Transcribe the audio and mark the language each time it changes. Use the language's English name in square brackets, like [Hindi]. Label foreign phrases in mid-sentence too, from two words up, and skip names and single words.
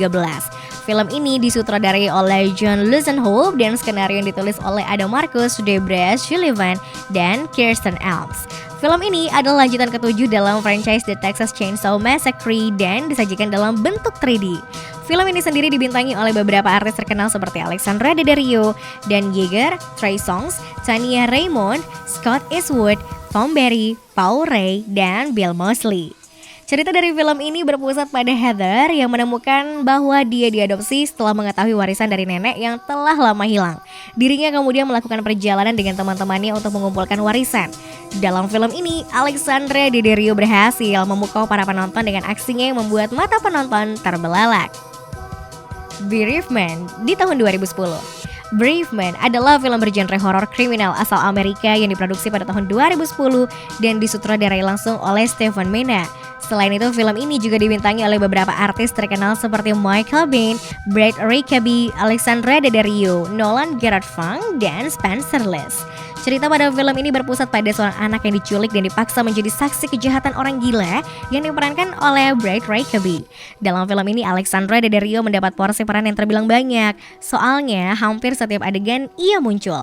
[Indonesian] Film ini disutradarai oleh John Lusenhoff dan skenario yang ditulis oleh Adam Marcus, Debra Sullivan, dan Kirsten Elms. Film ini adalah lanjutan ketujuh dalam franchise The Texas Chainsaw Massacre dan disajikan dalam bentuk 3D. Film ini sendiri dibintangi oleh beberapa artis terkenal seperti Alessandra Daddario, Dan Yeager, Trey Songz, Tania Raymond, Scott Eastwood, Tom Berry, Paul Ray, dan Bill Moseley. Cerita dari film ini berpusat pada Heather yang menemukan bahwa dia diadopsi setelah mengetahui warisan dari nenek yang telah lama hilang. Dirinya kemudian melakukan perjalanan dengan teman-temannya untuk mengumpulkan warisan. Dalam film ini, Alessandra Daddario berhasil memukau para penonton dengan aksinya yang membuat mata penonton terbelalak. Bereavement di tahun 2010. Bereavement adalah film bergenre horor kriminal asal Amerika yang diproduksi pada tahun 2010 dan disutradarai langsung oleh Stephen Mena. Selain itu, film ini juga dibintangi oleh beberapa artis terkenal seperti Michael Biehn, Brad Rickaby, Alessandra Daddario, Nolan Gerard Funk, dan Spencer List. Cerita pada film ini berpusat pada seorang anak yang diculik dan dipaksa menjadi saksi kejahatan orang gila yang diperankan oleh Brad Rickaby. Dalam film ini, Alessandra Daddario mendapat porsi peran yang terbilang banyak, soalnya hampir setiap adegan ia muncul.